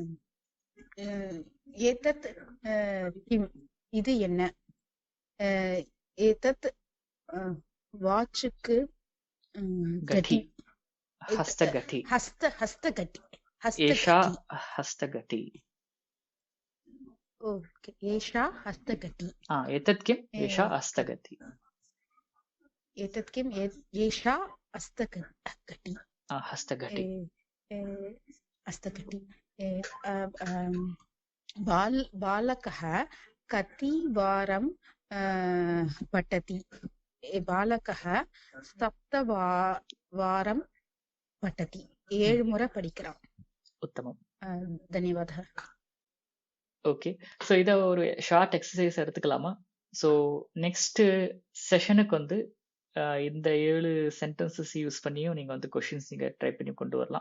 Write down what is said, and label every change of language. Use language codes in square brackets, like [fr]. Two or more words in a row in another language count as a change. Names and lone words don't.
[sa] एतत् किम्, [ta] இது என்ன? ஏதத் வாட்சுக்கு [sa] கட்டி. கட்டி. ஹஸ்தகட்டி. ஹஸ்தகட்டி. ஏஷா ஹஸ்தகட்டி. ஹஸ்தகட்டி. ஓகே. एषा हस्तघटी. एतत् किम्? एषा हस्तगति. एतत् किम्? एषा हस्तगति. हस्तगति. हस्तगति. बालकः कतिवारं पठति? बालकः 7 वारं पठति. [ta] 7 முறை படிக்கிறான். [sa] உத்தமம். தன்யவாதः. [ta] ஓகே, ஸோ இதை ஒரு [en] short exercise [ta] எடுத்துக்கலாமா? ஸோ [en] next session [ta] வந்து இந்த 7 [en] sentences use [ta] பண்ணியும் நீங்கள் வந்து கொஷின்ஸ் நீங்கள் ட்ரை பண்ணி கொண்டு வரலாம்.